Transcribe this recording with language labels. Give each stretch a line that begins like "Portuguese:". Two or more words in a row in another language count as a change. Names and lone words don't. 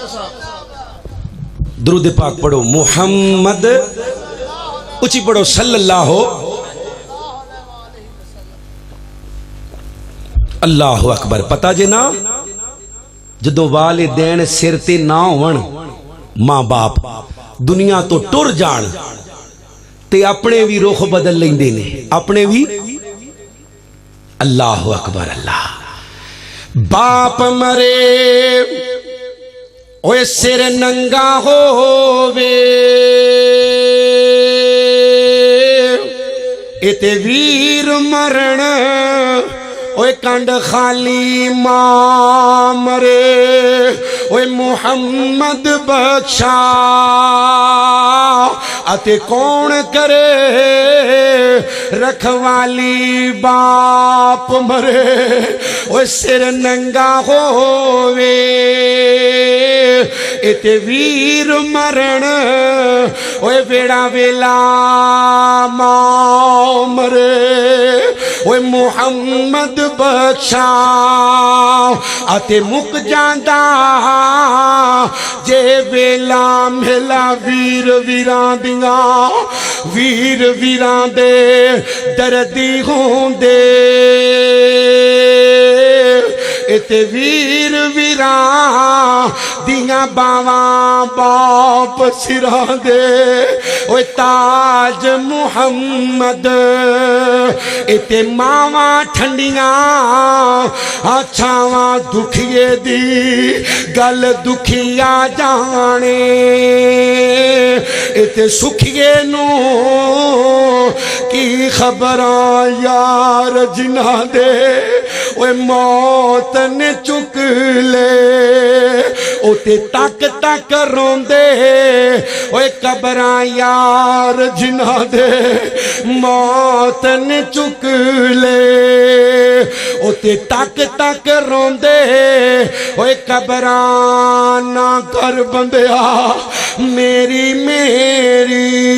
Punjabi: درود پاک پڑھو محمد اچھی پڑھو
Arabic: صلی اللہ اللہ اکبر
Punjabi: پتا جے نا جدو والدین سر تے نہ ہون ماں باپ دنیا تو ٹر جان تے اپنے بھی رخ بدل لیندے نے اپنے بھی
Arabic: اللہ اکبر
Punjabi: اللہ باپ مرے اوے سر ننگا ہووے اتے ویر مرن اوے کنڈ خالی ماں مرے اوے محمد بخشا اتے کون کرے رکھوالی باپ مرے اوے سر ننگا ہووے اتے ویر مرن اوے بیڑا ویلا ماں مرے اوے محمد بخشا اتے مک جاندا جے ویلا ملا ویر ویران دیاں ویر ویران دے دردی ہوندے اتے ویر ویران دیاں باواں باپ سراں دے اوے تاج محمد اتے ماواں ٹھنڈیاں چھاواں دکھیے دی گل دکھیا جانے اتے سکھیے نو کی خبراں یار جنہ دے اوے موت نے چک لے اوتے تک تک روندے اوے قبراں یار جنہ دے موت نے چک لے اوتے تک تک روندے اوے قبراں نہ کر بندیا میری میری